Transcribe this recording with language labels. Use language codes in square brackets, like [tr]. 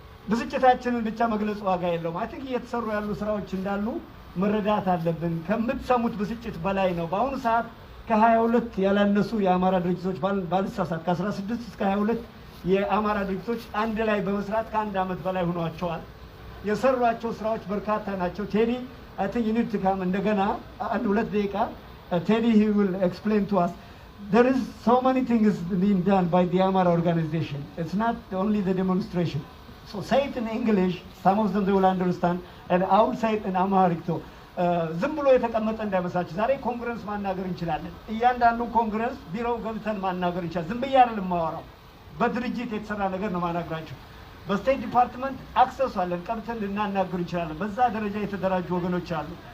[am] ብስጭታችንን ብቻ መግለጽ ዋጋ የለውም። [en] አይ ቲንክ [am] እየተሰሩ ያሉ ስራዎች እንዳሉ መረዳት አለብን። ከምትሰሙት ብስጭት በላይ ነው። በአሁኑ ሰዓት ከ22 ያላነሱ የአማራ ድርጅቶች ባልሳሳት ከ16 እስከ 22 የአማራ ድርጅቶች አንድ ላይ በመስራት ከአንድ ዓመት በላይ ሆኗቸዋል። የሰሯቸው ስራዎች በርካታ ናቸው። ቴዲ [en] I think you need to come [am] እንደገና አንድ ሁለት ደቂቃ [en] Teddy he will explain to us. There is so many things being done by the Amara organization. It's not only the demonstration. So say it in English, some of them they will understand, and I will say it in Amharic too. [am] ዝም ብሎ የተቀመጠ እንዳይመስላችሁ። ዛሬ ኮንግረስ ማናገር እንችላለን። እያንዳንዱ ኮንግረስ ቢሮው ገብተን ማናገር እንችላለን። ዝም ብዬ አይደለም የማወራው፣ በድርጅት የተሰራ ነገር ነው ማናገራችሁ። በስቴት ዲፓርትመንት አክሰስ አለን፣ ቀብተን ልናናገር እንችላለን። በዛ ደረጃ የተደራጁ ወገኖች አሉ።